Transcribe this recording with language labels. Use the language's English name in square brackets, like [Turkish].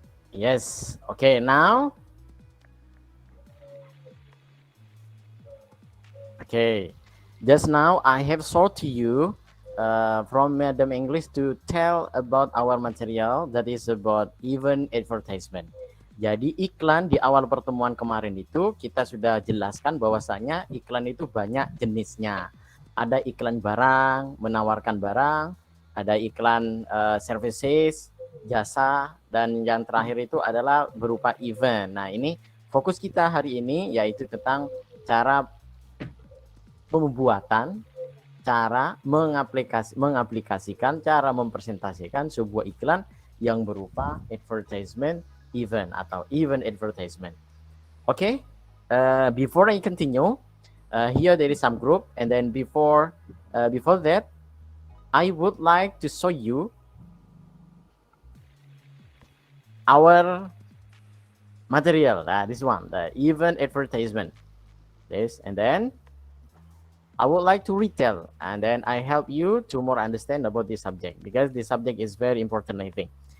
[English] Yes. Okay, now. Okay. Just now I have showed to you from Madam English to tell about our material that is about event advertisement. [Indonesian] Jadi iklan di awal pertemuan kemarin itu kita sudah jelaskan bahwasanya iklan itu banyak jenisnya. Ada iklan barang, menawarkan barang, ada iklan services, jasa, dan yang terakhir itu adalah berupa event. Nah, ini fokus kita hari ini yaitu tentang cara pembuatan, cara mengaplikasikan, cara mempresentasikan sebuah iklan yang berupa advertisement event atau event advertisement. [English] Okay, before I continue, here there is some group, and then before that, I would like to show you our material. This one, the event advertisement. This, and then I would like to retell, and then I help you to more understand about this subject because this subject is very important, I think.